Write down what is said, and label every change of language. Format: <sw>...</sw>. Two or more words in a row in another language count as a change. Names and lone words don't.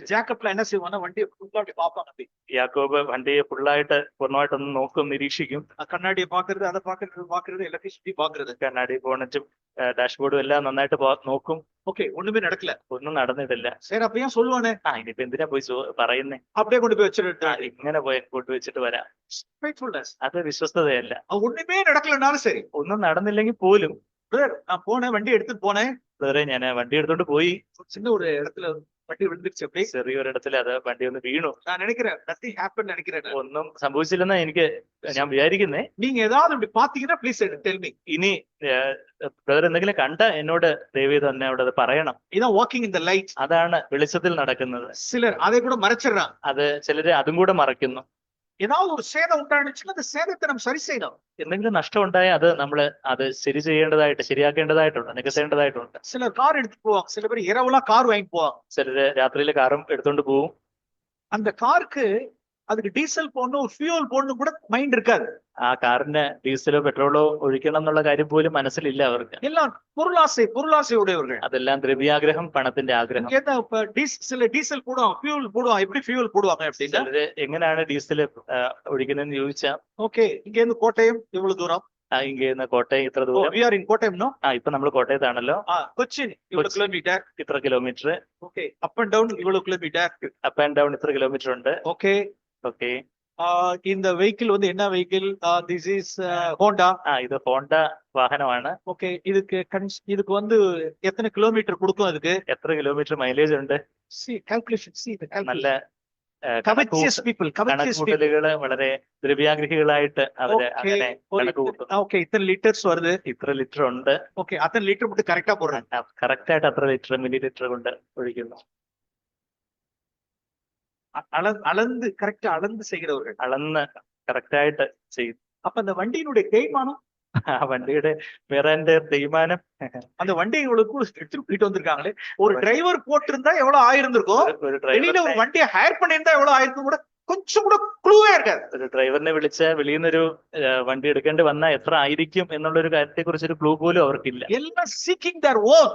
<ta>ஜாக்கப்ல என்ன செய்வாங்கன்னா வண்டியை ஃபுல்லா அப்படி பார்ப்பாங்க.</ta> <ml>യാക്കോബ് വണ്ടിയെ ഫുള്ളായിട്ട് പൂർണ്ണമായിട്ടൊന്ന് നോക്കും, നിരീക്ഷിക്കും. കണ്ണാടിയെ പാക്കരുത്,</ml> <ta>அதை பாக்குறது எல்லாத்தையும் சுத்தி பாக்குறது.</ta> <ml>കണ്ണാടി ബോണറ്റും ഡാഷ്ബോർഡും എല്ലാം നന്നായിട്ട് നോക്കും.</ml> <ta>ஓகே ஒண்ணுமே நடக்கல.</ta> <ml>ഒന്നും നടന്നിട്ടില്ല.</ml> <ta>சரி அப்ப ஏன் சொல்லுவானே?</ta> <ml>ഇനിയിപ്പോ എന്തിനാ പോയി പറയുന്നേ?</ml> <ta>அப்படியே கொண்டு போய் வச்சிருட்டு.</ta> <ml>ഇങ്ങനെ പോയി കൊണ്ടുവച്ചിട്ട് വരാം.</ml> <ta>ஃபெய்த்ஃபுல்னஸ்.</ta> <ml>അത് വിശ്വസ്തതയല്ല.</ml> <ta>ஒண்ணுமே நடக்கலனாலும் சரி.</ta> <ml>ഒന്നും നടന്നില്ലെങ്കിൽ പോലും</ml> <ta>பிரதர் நான் போனேன், வண்டி எடுத்துட்டு போனேன்.</ta> <ml>ബ്രദറെ ഞാൻ വണ്ടി എടുത്തോണ്ട് പോയി.</ml> <ta>சின்ன ஒரு இடத்துல வண்டி விழுந்துருச்சு அப்படி.</ta> <ml>ചെറിയൊരിടത്തിൽ അത് വണ്ടി ഒന്ന് വീണു.</ml> <ta>நான் நினைக்கிறேன்</ta> <en>nothing happened</en> <ta>நினைக்கிறேன்.</ta> <ml>ഒന്നും സംഭവിച്ചില്ലെന്നാ ഞാൻ വിചാരിക്കുന്നേ.</ml> <ta>நீங்க ஏதாவது இப்படி பாத்தீங்கன்னா</ta> <en>please tell me.</en> <ml>ഇനി ബ്രദർ എന്തെങ്കിലും കണ്ട എന്നോട് ദയവ് തന്നെ അവിടെ അത് പറയണം.</ml> <en>இதான் walking in the light.</en> <ml>അതാണ് വെളിച്ചത്തിൽ നടക്കുന്നത്.</ml> <ta>சிலர் அதை கூட மறைச்சிடுறாங்க.</ta> <ml>അത് ചിലര് അതും കൂടെ മറയ്ക്കുന്നു.</ml> <ta>ஏதாவது ஒரு சேதம் உண்டானுச்சுன்னா அந்த சேதத்தை நம்ம சரி செய்யணும்.</ta> <ml>എന്തെങ്കിലും നഷ്ടം ഉണ്ടായാൽ അത് ശരി ചെയ്യേണ്ടതായിട്ട് ശരിയാക്കേണ്ടതായിട്ടുണ്ട്, നികത്തേണ്ടതായിട്ടുണ്ട്.</ml> <ta>சிலர் கார் எடுத்து போவாங்க, சில பேர் இரவுலாம் கார் வாங்கி போவாங்க.</ta> <ml>ചിലര് രാത്രിയിലെ കാറും എടുത്തോണ്ട് പോവും.</ml> <ta>அந்த காருக்கு அதுக்கு டீசல் போடணும், ஃபியூல் போடணும் கூட மைண்ட் இருக்காது.</ta> <ml>ആ കാറിന് ഡീസലോ പെട്രോളോ ഒഴിക്കണം എന്നുള്ള കാര്യം പോലും മനസ്സിലില്ല അവർക്ക്.</ml> <ta>எல்லாம் பொருளாசை உடையவர்கள்.</ta> <ml>അതെല്ലാം ദ്രവ്യാഗ്രഹം, പണത്തിന്റെ ആഗ്രഹം.</ml> <ta>சில டீசல் போடுவாங்க, ஃபியூல் போடுவாங்க. எப்படி ஃபியூல் போடுவாங்க அப்படின்னா,</ta> <ml>ചിലര് എങ്ങനെയാണ് ഡീസൽ ഒഴിക്കുന്നതെന്ന് ചോദിച്ചാൽ,</ml> <ta>ஓகே இங்க இருந்து கோட்டயம் இவ்வளவு தூரம்,</ta> <ml>ഇങ്ങനെ കോട്ടയം ഇത്ര ദൂരം.</ml> <en>we are in கோட்டயம் no.</en> <ml>ഇപ്പൊ നമ്മൾ കോട്ടയത്താണല്ലോ.</ml> <ta>கொச்சின் இவ்வளவு கிலோமீட்டர்.</ta> <ml>ഇത്ര കിലോമീറ്റർ.</ml> <ta>ஓகே</ta> <en>up and down</en> <ta>இவ்வளவு கிலோமீட்டர்.</ta> <en>up and down</en> <ml>ഇത്ര കിലോമീറ്റർ ഉണ്ട്.</ml> <ta>ஓகே</ta> <ml>ഓക്കെ.</ml> <ta>இந்த வெஹிக்கிள் வந்து என்ன வெஹிக்கிள்?</ta> <en>this is Honda.</en> <ml>ഇത് ഹോണ്ട വാഹനമാണ്.</ml> <ta>ஓகே இதுக்கு வந்து எத்தனை கிலோமீட்டர் கொடுக்கும்? அதுக்கு</ta> <ml>എത്ര കിലോമീറ്റർ മൈലേജ് ഉണ്ട്? നല്ല</ml> <en>covetous people.</en> <ml>കണക്കുകൂട്ടലുകള് വളരെ ദ്രവ്യാഗ്രഹികളായിട്ട് അവര് അങ്ങനെ കണക്ക് കൂട്ടും.</ml> <ta>ஓகே இத்தனை லிட்டர்ஸ் வருது,</ta> <ml>ഇത്ര ലിറ്റർ ഉണ്ട്.</ml> <ta>ஓகே அத்தனை லிட்டர் மட்டும் கரெக்டா போடுறாங்க.</ta> <ml>കറക്റ്റ് ആയിട്ട് അത്ര ലിറ്റർ മില്ലി ലിറ്റർ കൊണ്ട് ഒഴിക്കുന്നു.</ml> <ta>அளந்து கரெக்டா அளந்து செய்கிறவர்கள்.</ta> <ml>അളന്ന് കറക്റ്റ് ആയിട്ട് ചെയ്യും.</ml> <ta>அப்ப அந்த வண்டியினுடைய தேய்மானம்,</ta> <ml>ആ വണ്ടിയുടെ വേറെ തേയ്മാനം,</ml> <ta>அந்த வண்டியை இவ்வளவு எடுத்துட்டு போயிட்டு வந்திருக்காங்களே, ஒரு டிரைவர் போட்டிருந்தா எவ்வளவு ஆயிருந்திருக்கும்,</ta> <ml>ഒരു</ml> <ta>வெளியில</ta> <ml>ഡ്രൈവർ</ml> <ta>ஒரு வண்டியை ஹயர் பண்ணியிருந்தா எவ்வளவு ஆயிருக்கும் கூட கொஞ்சம் கூட க்ளூவே இருக்காது.</ta> <ml>ഒരു ഡ്രൈവറിനെ വിളിച്ച് വെളിയിൽ നിന്നൊരു വണ്ടി എടുക്കേണ്ടി വന്നാൽ എത്ര ആയിരിക്കും എന്നുള്ള ഒരു കാര്യത്തെ കുറിച്ചൊരു ക്ലൂ പോലും അവർക്കില്ല.</ml> <en>எல்லாம் சீக்கிங் their own.</en>